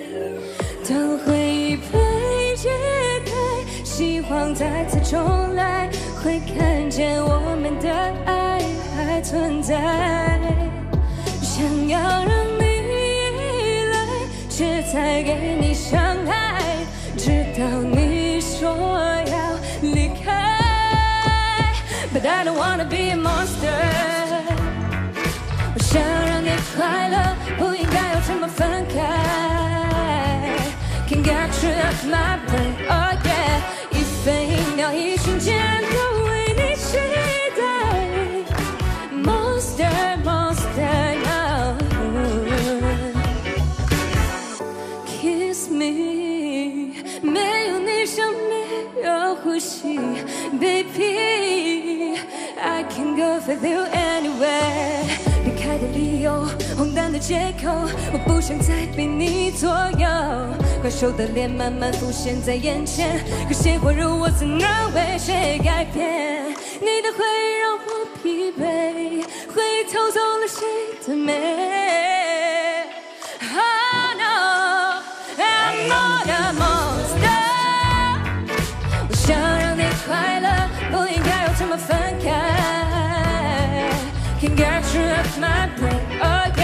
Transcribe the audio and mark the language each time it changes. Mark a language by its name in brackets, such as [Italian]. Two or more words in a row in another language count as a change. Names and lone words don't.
[Chinese] 当回忆被解开，希望再次重来，会看见我们的爱还存在。想要让你依赖，却才给你伤害，直到你说要离开。 [English] But I don't wanna be a monster。 [Chinese] 我想让你快乐，不应该要这么分开。 [English] Can't get you off my brain, oh yeah。 [Chinese] 一分一秒，一瞬间都为你期待。 [English] Monster, monster now。 Kiss me， [Chinese] 没有你像没有呼吸 ，baby。 [English] I can go with you anywhere。 [Chinese] 离开的理由，荒诞的借口，我不想再被你左右。怪兽的脸慢慢浮现在眼前，可谁会如我，怎能为谁改变？你的回忆让我疲惫，回忆偷走了谁的美。 [English] Oh no， I'm not a monster。 [Chinese] 我想让你快乐，不应该要这么分开。 [English] Can't get you off my brain。